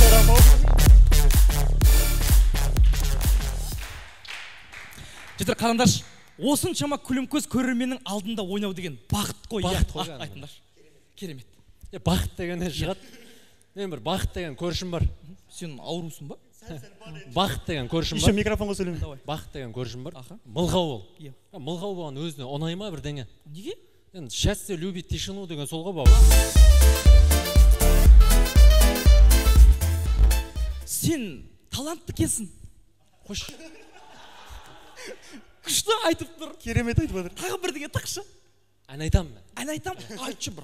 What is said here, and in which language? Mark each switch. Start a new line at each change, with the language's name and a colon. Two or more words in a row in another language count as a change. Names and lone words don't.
Kazakh: Жетер қарындаш, осыншама күлімкөз көрерменнің алдында ойнау деген бақыт қой. Айтыңдар. Керемет. Бақыт дегеннен шығады. Мен бір бақыт деген көршім бар. Сен аурусың ба? Бақыт деген көршім бар. Еще микрофонға сөйлеймін. Бақыт деген көршім бар. Мылғау ол. Мылғау болған өзіне ұнай ма бірдеңе? Неге?
Russian: Счастье любит тишину
Kazakh: деген сол ғой бауыр. Сен талантты кесін. Қош. Күшті айтып тұр. Керемет айтып отыр. Тағы бірдеңе тақшы. Ән айтамын мен. Ән айтамын. Айтшы, брат.